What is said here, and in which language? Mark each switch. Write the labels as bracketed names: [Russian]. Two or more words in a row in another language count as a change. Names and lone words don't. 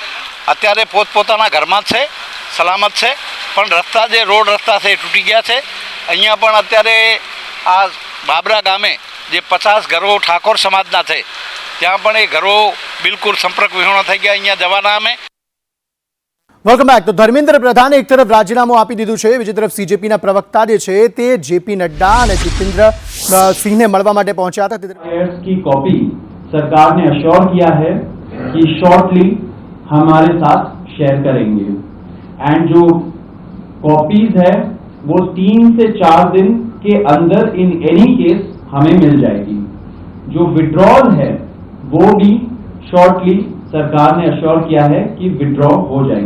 [Gujarati] અત્યારે પોતપોતાના ઘરમાં જ છે, સલામત છે, પણ રસ્તા જે રોડ રસ્તા છે એ તૂટી ગયા છે. અહીંયા પણ અત્યારે આ બાબરા ગામે જે 50 ઘરો ઠાકોર સમાજના છે ત્યાં પણ એ ઘરો બિલકુલ સંપર્ક વિહોણા થઈ ગયા. અહીંયા જવાના અમે. [English] Welcome back. [Gujarati] તો ધર્મેન્દ્ર પ્રધાને એક તરફ રાજીનામું આપી દીધું છે, બીજી તરફ सीजेपीના प्रवक्ता જે છે તે जेपी नड्डा અને जितेंद्र सिंहને મળવા માટે પહોંચ્યા હતા. [Hindi] की कॉपी सरकार ने अश्योर किया है कि शॉर्टली हमारे साथ शेयर करेंगे एंड जो कॉपीज है वो 3 से 4 दिन के अंदर [English] in any case [Hindi] हमें मिल जाएगी. जो विड्रॉल है वो भी शॉर्टली सरकार ने अश्योर किया है कि विड्रॉ हो जाएंगे.